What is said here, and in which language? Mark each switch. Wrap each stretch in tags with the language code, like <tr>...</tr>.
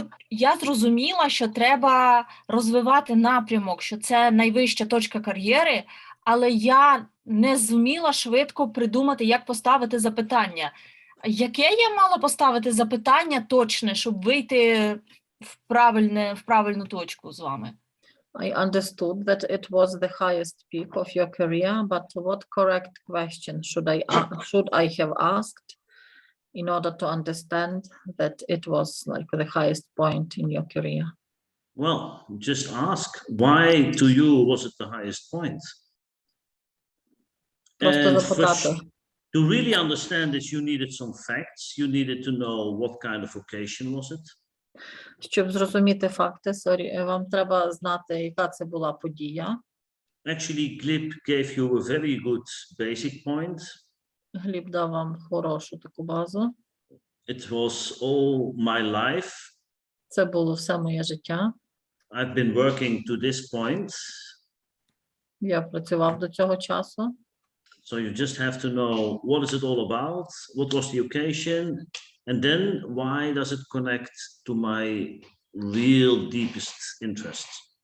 <uk>Я зрозуміла, що треба розвивати напрямок, що це найвища точка кар'єри, але я не зуміла швидко придумати, як поставити запитання. Яке я мала поставити запитання точне, щоб вийти в правильну точку з вами?</uk> <en>I understood that it was the highest peak of your career, but what correct question should I have asked in order to understand that it was like the highest point in your career? Well, just ask, why to you was it the highest point?</en> <uk>Просто</uk> <en>And</en> <uk>запитати.</uk> <en>to really understand this, you needed some facts. You needed to know what kind of occasion was it.</en> <uk>Щоб зрозуміти факти, вам треба знати, яка це була подія.</uk> <en>Actually, Glib gave you a very good basic point.</en> <uk>Гліб дав вам хорошу таку базу.</uk> <en>It was all my life.</en> <uk>Це було все моє життя.</uk> <en>I've been working to this point.</en> <uk>Я працював до цього часу.</uk> <en>So you just have to know what is it all about, what was the occasion, and then why does it connect to my real deepest interests?</en>